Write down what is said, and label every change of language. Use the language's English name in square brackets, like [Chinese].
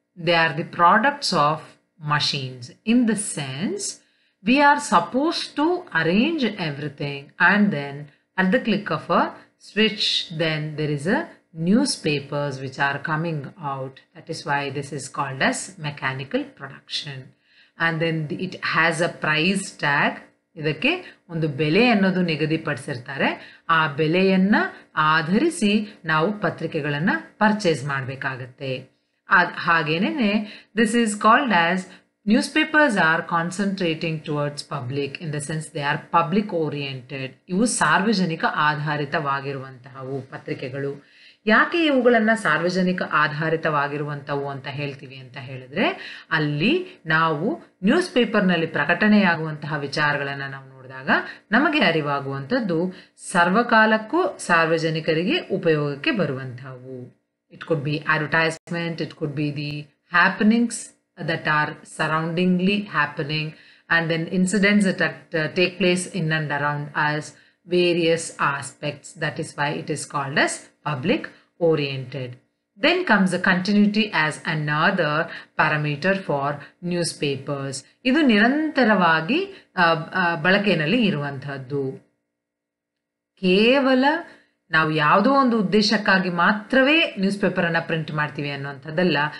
[English] They are the products of machines, in the sense we are supposed to arrange everything and then at the click of a switch then there is a newspapers which are coming out. That is why this is called as mechanical production. And then it has a price tag. [Kannada] ಇದಕ್ಕೆ ಒಂದು ಬೆಲೆ ಅನ್ನೋದು ನಿಗದಿಪಡಿಸಿರ್ತಾರೆ. ಆ ಬೆಲೆಯನ್ನ ಆಧರಿಸಿ ನಾವು ಪತ್ರಿಕೆಗಳನ್ನ purchase ಮಾಡಬೇಕಾಗತ್ತೆ. ಹಾಗೇನೆ [English] this is called as newspapers are concentrating towards public, in the sense they are public oriented. [Kannada] ಇವು ಸಾರ್ವಜನಿಕ ಆಧಾರಿತವಾಗಿರುವಂತಹವು ಪತ್ರಿಕೆಗಳು. ಯಾಕೆ ಇವುಗಳನ್ನ ಸಾರ್ವಜನಿಕ ಆಧಾರಿತವಾಗಿರುವಂತವು ಅಂತ ಹೇಳ್ತೀವಿ ಅಂತ ಹೇಳಿದ್ರೆ, ಅಲ್ಲಿ ನಾವು ನ್ಯೂಸ್ ಪೇಪರ್ನಲ್ಲಿ ಪ್ರಕಟಣೆಯಾಗುವಂತಹ ವಿಚಾರಗಳನ್ನ ನಾವು ನೋಡಿದಾಗ ನಮಗೆ ಅರಿವಾಗುವಂಥದ್ದು ಸರ್ವಕಾಲಕ್ಕೂ ಸಾರ್ವಜನಿಕರಿಗೆ ಉಪಯೋಗಕ್ಕೆ ಬರುವಂತಹವು. [English] It could be advertisement, it could be the happenings that are surroundingly happening, and then incidents that take place in and around us, various aspects. That is why it is called as public oriented. Then comes the continuity as another parameter for newspapers. [Kannada] ಇದು ನಿರಂತರವಾಗಿ ಬಳಕೆಯಲ್ಲಿ ಇರುವಂತಹದ್ದು. ಕೇವಲ ನಾವು ಯಾವುದೋ ಒಂದು ಉದ್ದೇಶಕ್ಕಾಗಿ ಮಾತ್ರವೇ ನ್ಯೂಸ್ ಪೇಪರ್ ಅನ್ನ ಪ್ರಿಂಟ್ ಮಾಡ್ತೀವಿ ಅನ್ನುವಂಥದ್ದಲ್ಲ.